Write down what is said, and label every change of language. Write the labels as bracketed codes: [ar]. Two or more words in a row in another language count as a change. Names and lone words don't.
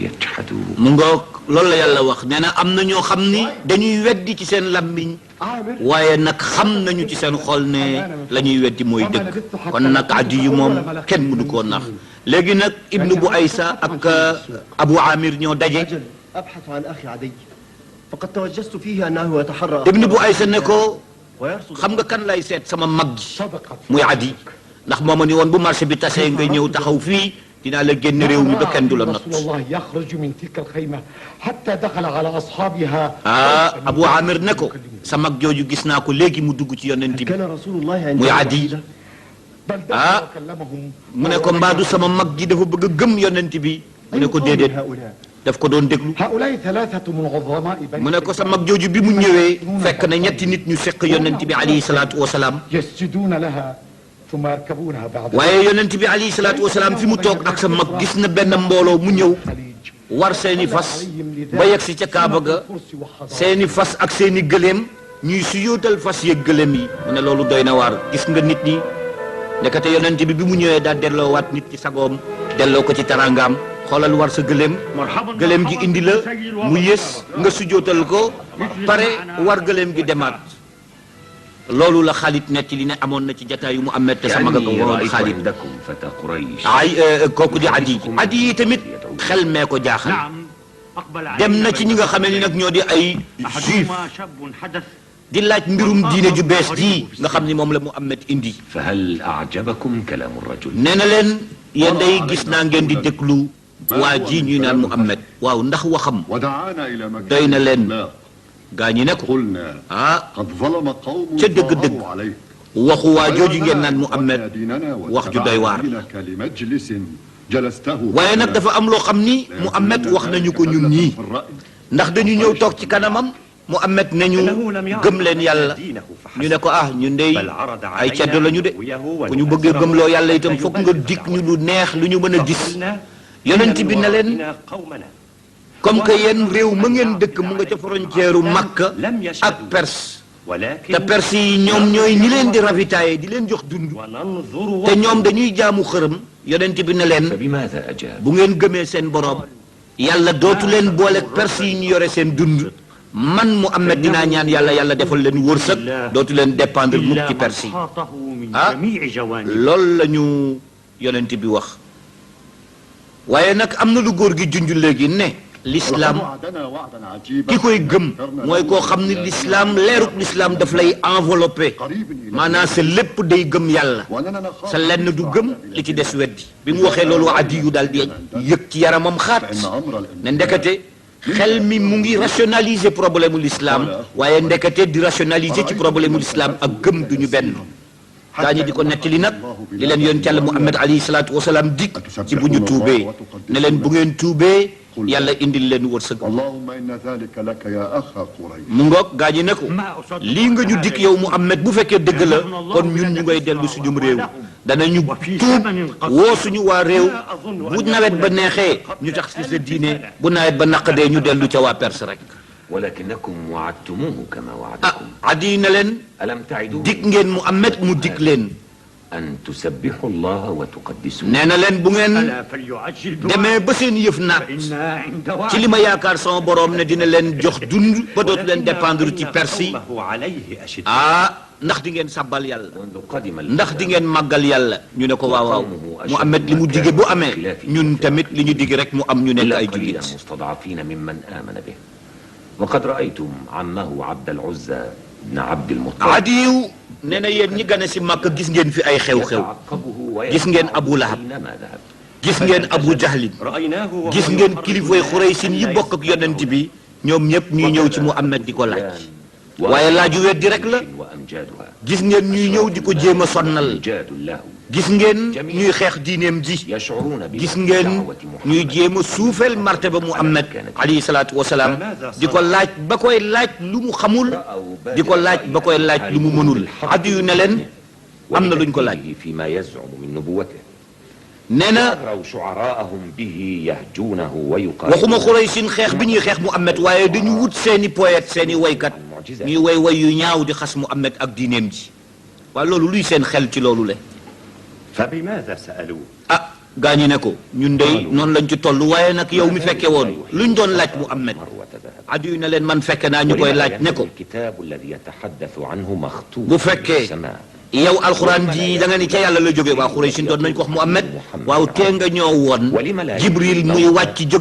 [wo] mu ngoog loolu la yàlla wax nee na am na ñoo xam ni dañuy weddi ci seen lammiñ waaye nag xam nañu ci seen xol ne la ñuy weddi mooy dëgg kon nag addi yu moom kenn mënu koo nax léegi nag ibnu bu aysa ak abu amir ñoo daje [ar] أبحث عن أخي عدي فقد توجست فيه أنه يتحرى [wo] ibnu bu aysa ne ko xam nga kan lay seet sama mag ji muy adi ndax moo ma ni woon bu marché bi tasee nga ñëw taxaw fii dinaa la génn réew mi ba kenn du la not [ar] الله يخرج من تلك الخيمة حتى دخل على أصحابها [wo] abu amir ne ko sa mag jooju gis naa ko léegi mu dugg ci yonent bi [ar] كان رسول الله عند [wo] muy adi mu ne ko mbaadu sama mag ji dafa bëgg a gëm yonent bi mu ne ko déedéet daf ko doon déglu [ar] هؤلاء ثلاثة من عظماء [wo] mu ne ko sa mag jooju bi mu ñëwee fekk na ñetti nit ñu seq yonent bi [ar] عليه الصلاة والسلام يسجدون لها ثم يركبونها بعد [wo] waaye yonent bi [ar] عليه الصلاة والسلام [wo] fi mu toog ak sa mag gis na benn mbooloo mu ñëw war seeni fas ba yegg si ca Kaaba ga seeni fas ak seeni gëléem ñuy suyootal fas yeeg gëléem yi mu ne loolu doy na waar gis nga nit ñi ndekete yonent bi bi mu ñëwee daal delloowaat nit ci sagoom delloo ko ci tarangaam xoolal war sa gëléem gëléem gi indi la mu yées nga sujootal ko pare war gëléem gi demaat loolu la Xaalid netti li ne amoon na ci jataayu mu amet te sama mag woon Xaalid [ar] عندكم فتى قريش [wo] ay kooku di adi yi tamit xel mee ko jaaxal [ar] نعم أقبل [wo] dem na ci ñi nga xamee ni nag ñoo di ay juif [ar] أحدهما شاب حدث [wo] di laaj mbirum diine ju bees ji nga xam ni moom la mu amet indi [ar] فهل أعجبكم كلام الرجل [wo] nee na leen yéen day gis naa ngeen di déglu waa ji ñuy naan mu amet waaw ndax waxam [ar] ودعانا إلى مكان [wo] doy na leen [ar] لا [wo] gaa ñi ne ko [ar] قلنا ah قد ظلم قوم [wo] ca dëgg-dëgg [ar] ظهروا عليه [wo] waxu waa jooju ngeen naan mu amet wax ju doy waar [ar] لمجلس جلسته [wo] waaye nag dafa am loo xam ni mu amet wax nañu ko ñun ñii ndax dañu ñëw toog ci kanamam mu amet nañu gëm leen yàlla ñu ne ko ah ñun dey ay ceddo la ñu de bu ñu bëggee gëmloo yàlla itam fokk nga dikk ñu lu neex lu ñu mën a gis yonent bi ne leen [fr] comme que [wo] yéen réew ma ngeen dëkk mu nga ca frontière u Makka ak Perse te Perse yi ñoom ñooy ñi leen di ravitailler di leen jox dund te ñoom dañuy jaamu xërëm yonent bi ne leen [ar] فبماذا أجاب [wo] bu ngeen gëmee seen boroom yàlla dootu leen booleeg Perse yi ñu yore seen dund man Muhammad dinaa ñaan yàlla yàlla defal leen wërsëg dootu leen dépendre mukk ci Perse yi [ar] أحاطه من ah جميع جوانب [wo] loolu la ñu yonent bi wax waaye nag am na lu góor gi junj léegi ne l'islam ki koy gëm mooy koo xam ni l'islam leeruk l'islam daf lay enveloppé maanaam sa lépp day gëm yàlla sa lenn du gëm li ci des weddi bi mu waxee loolu addi yu daal di yëg ci yaramam xaat ne ndekete xel mi mu ngi rationaliser problème u l'islam waaye ndekete di rationaliser ci problème u l'islam ak gëm duñu benn daañu di ko nettali nag li leen yonent Yàlla Muhammad [ar] عليه الصلاة والسلام [wo] dig ci bu ñu tuubee ne leen bu ngeen tuubee yàlla indil leen wërsëg [ar] اللهم إن ذلك لك يا أخا قريش [wo] mu ngoog gaa ñi ne ko lii nga ñu dikk yow Muhammad bu fekkee dëgg la kon ñun ñu ngay dellu suñum réew danañu tuub woo suñu waa réew bu nawet ba neexee ñu tax ci sa diine bu nawet ba naqadee ñu dellu ca waa Perse rek [ar] ولكنكم وعدتموه كما ah وعدكم [wo] addi na leen [ar] ألم تعدوا [wo] dig ngeen Muhammad mu dig leen [ar] أن تسبحوا الله وتقدسوه [wo] nee na leen bu ngeen [ar] ألا فليعجل [wo] demee ba seen yëf naat [ar] فإنا عند [wo] ci li ma yaakaar sama borom ne dina leen jox dund ba dootu leen dépendre ci Perse yi [ar] عليه أشد [wo] ah ndax di ngeen sabbal yàlla [ar] منذ قدم [wo] ndax di ngeen màggal yàlla ñu ne ko waaw waaw Muhammad li mu dige bu amee ñun tamit li ñu dige rek mu am ñu nekk [ar] إلا ay قليلا [wo] jullit [ar] مستضعفين ممن آمن به وقد رأيتم عمه عبد العزى بن عبد المطلب [wo] adiyu nee na yéen ñi gane si Makka gis ngeen fi ay xew-xew [ar] يتعقبه [wo] gis ngeen Abu Lahab [ar] أينما ذهب [wo] gis ngeen Abu Jahlin gis ngeen kilifay Xuraysin yi bokk ak yonent bi ñoom ñëpp ñuy ñëw ci Muhammad di ko laaj waaye laaju weddi rek la [ar] وأمجادها [wo] gis ngeen ñuy ñëw di ko jéem a sonnal [ar] أمجاد له [wo] gis ngeen ñuy xeex diineem ji [ar] يشعرون [wo] gis ngeen ñuy jéem a suufeel martaba Muhammad [ar] عليه الصلاة والسلام [wo] di ko laaj ba koy laaj lu mu xamul di ko laaj ba koy laaj lu mu mënul addi yu ne leen am na luñ ko laaj [ar] فيما يزعم من نبوته [wo] nee na [ar] أغروا شعراءهم به يهجونه [wo] waxuma [ar] ويقاتلون [wo] Xuraysin xeex bi ñuy xeex Muhammad waaye dañu wut seeni poète seeni waykat ñuy way way yu ñaaw di xas Muhammad ak diineem ji waaye loolu luy seen xel ci loolu le [ar] فبماذا سألوه [wo] ah gaañi ne ko ñun dey noonu lañ ci toll waaye nag yow mi fekke woon luñ doon laaj Muhammad Adiyu ne leen man fekke naa ñu koy laaj ne ko bu fekkee yow alxuraan ji da nga ni ca yàlla la jóge waa Xuraysh doon nañ ko wax Muhammad waaw tee nga ñoo woon Jibril muy wàcc jóge